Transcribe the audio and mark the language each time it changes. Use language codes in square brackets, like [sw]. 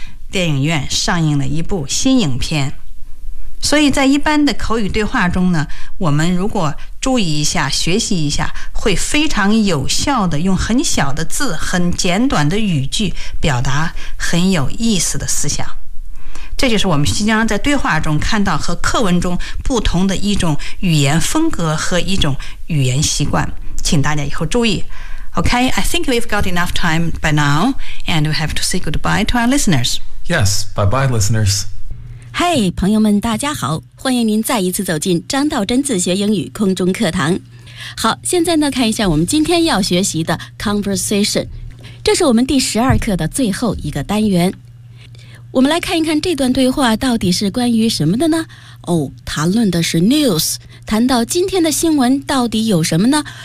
[zh] 电影院上映了一部新影片。所以在一般的口语对话中呢，我们如果注意一下学习一下，会非常有效的用很小的字，很简短的语句表达很有意思的思想。这就是我们经常在对话中看到和课文中不同的一种语言风格和一种语言习惯，请大家以后注意。 [en] OK, I think we've got enough time by now, and we have to say goodbye to our listeners. Yes, bye bye listeners. [zh] 嗨，朋友们，大家好，欢迎您再一次走进张道真自学英语空中课堂。好，现在呢，看一下我们今天要学习的 conversation， 这是我们第十二课的最后一个单元。我们来看一看这段对话到底是关于什么的呢？哦，谈论的是 news， 谈到今天的新闻到底有什么呢？